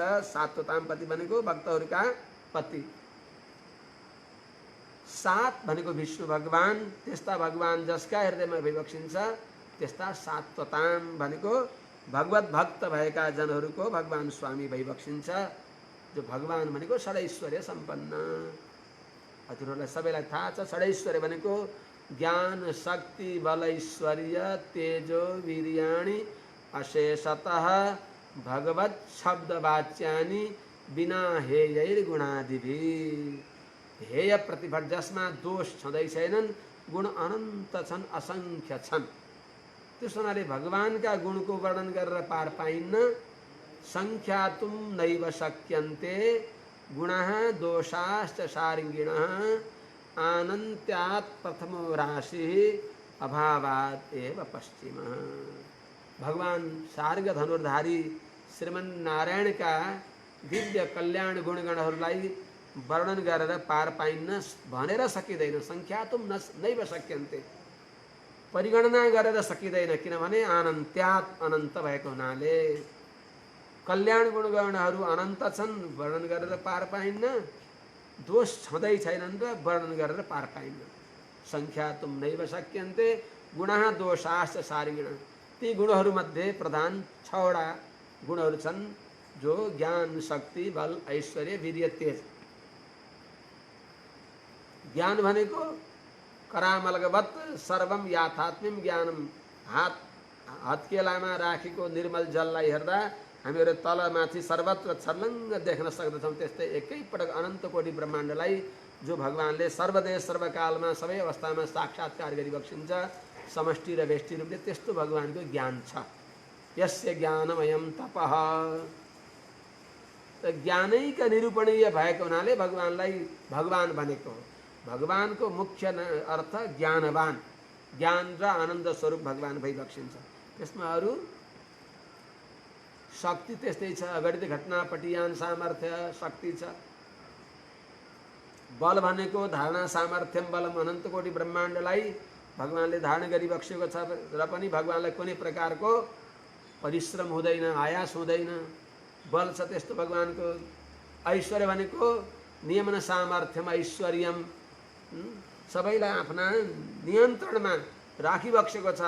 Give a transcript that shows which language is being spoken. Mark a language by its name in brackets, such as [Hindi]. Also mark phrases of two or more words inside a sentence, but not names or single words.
[Nepali] सात्वतां पति भनेको भक्तहरूका पति। सात भनेको विष्णु भगवान, त्यस्ता भगवान जसका हृदयमा भइबक्सिन्छ त्यस्ता सात्वतां भनेको भगवत भक्त भएका जनहरूको भगवान स्वामी भइबक्सिन्छ। जो भगवान भनेको षडैश्वर्य सम्पन्न। हजुरहरूलाई सबैलाई थाहा छ षडैश्वर्य भनेको [Sanskrit] ज्ञान शक्ति बल ऐश्वर्य तेजो वीर्याणि अशेषतः भगवत शब्द वाच्यानि बिना हेय गुणादिभि। [Nepali] हेय प्रतिभा जसमा दोष छँदै छैनन्, गुण अनन्त छन्, असङ्ख्य छन्। त्यस हुनाले भगवानका गुणको वर्णन गरेर पार पाइन्न। [Sanskrit] सङ्ख्यातुं नैव शक्यन्ते गुणाः दोषाश्च सारिङ्गिणः आनन्त्यात् प्रथमो राशिः अभावात् एव पश्चिमः। [Nepali] भगवान सार्ग धनुर्धारी श्रीमन्नारायणका दिव्य कल्याण गुणगणहरूलाई वर्णन गरेर पार पाइन्न भनेर सकिँदैन। [Sanskrit] सङ्ख्यातुं नैव शक्यन्ते, [Nepali] परिगणना गरेर सकिँदैन, किनभने अनन्त्यात्, अनन्त भएको हुनाले। कल्याण गुणगणहरू अनन्त छन्, वर्णन गरेर पार पाइन्न। दोष छँदै छैनन् र वर्णन गरेर पार पाइन्न। [Sanskrit] सङ्ख्यातुं नैव शक्यन्ते गुणाः दोषाश्च सारिणः। [Nepali] ती गुणहरूमध्ये प्रधान 6वटा गुणहरू छन्, जो ज्ञान शक्ति बल ऐश्वर्य वीर्य तेज। ज्ञान भनेको [Sanskrit] करामलगवत सर्वम याथात्म्यम ज्ञानम। [Nepali] हत्केलामा राखेको निर्मल जललाई हेर्दा हामीहरू तलमाथि सर्वत्र छर्लङ्ग देख्न सक्दछौँ। त्यस्तै एकैपटक अनन्त कोटि ब्रह्माण्डलाई जो भगवानले सर्वदेश सर्वकालमा सबै अवस्थामा साक्षात्कार गरिबक्सिन्छ, समष्टि र व्यष्टि रूपले, त्यस्तो भगवानको ज्ञान छ। [Sanskrit] यस्य ज्ञानमयं तपः। [Nepali] ज्ञानैका निरूपणीय भएको हुनाले भगवानलाई भगवान भनेको हो। भगवानको मुख्य अर्थ ज्ञानवान, ज्ञान र आनन्द स्वरूप भगवान भइबक्सिन्छ। त्यसमा अरू शक्ति त्यस्तै छ, अगणित घटना पटियान सामर्थ्य शक्ति छ। बल भनेको [Sanskrit] धारणा सामर्थ्यम बलम, [Nepali] अनन्त कोटि ब्रह्माण्डलाई भगवानले धारण गरिबक्सेको छ र पनि भगवानलाई कुनै प्रकारको परिश्रम हुँदैन, आयास हुँदैन, बल छ त्यस्तो भगवानको। ऐश्वर्य भनेको [Sanskrit] नियमन सामर्थ्यम ऐश्वर्यम, [Nepali] सबैलाई आफ्ना नियन्त्रणमा राखिबक्सेको छ।